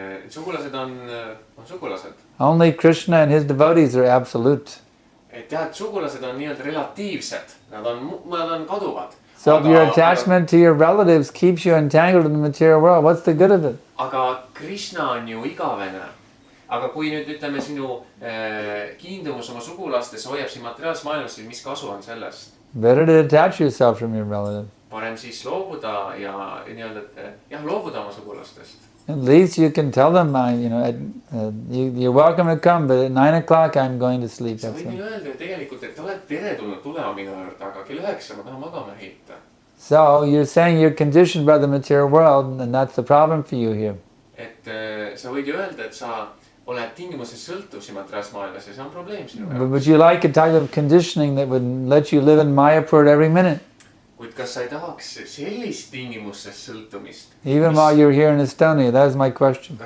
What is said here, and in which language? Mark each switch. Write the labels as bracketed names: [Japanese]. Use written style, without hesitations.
[Estonian] Sugulased on sugulased. [English] Only Krishna and his devotees are absolute. [Estonian] Et jah, et sugulased on nii-öelda relatiivsed. Nad on kaduvad. [English] So if your attachment to your relatives keeps you entangled in the material world, what's the good of it? [Estonian] Aga Krishna on ju igavene. Aga kui nüüd ütleme sinu kiindumus oma sugulastes hoiab siin materiaalses maailmas, siis mis kasu on sellest? [English] Better to detach yourself from your relative. [Estonian] Parem siis loobuda ja nii-öelda, jah, loobuda oma sugulastest. [English] At least you can tell them, you're welcome to come, but at 9 o'clock I'm going to sleep. [Estonian] Sa võid neile öelda tegelikult, et oled teretulnud tulema minu juurde, aga kell 9 ma tahan magama heita. [English] So you're saying you're conditioned by the material world, and that's the problem for you here. [Estonian] Et sa võid ju öelda, et sa oled tingimuses sõltuv siin materiaalses maailmas ja see on probleem sinu jaoks. [English] But would you like a type of conditioning that would let you live in Mayapur every minute? [Estonian] Kuid kas sa ei tahaks sellist tingimuses sõltumist? [English] Even while you're here in Estonia, that is my question.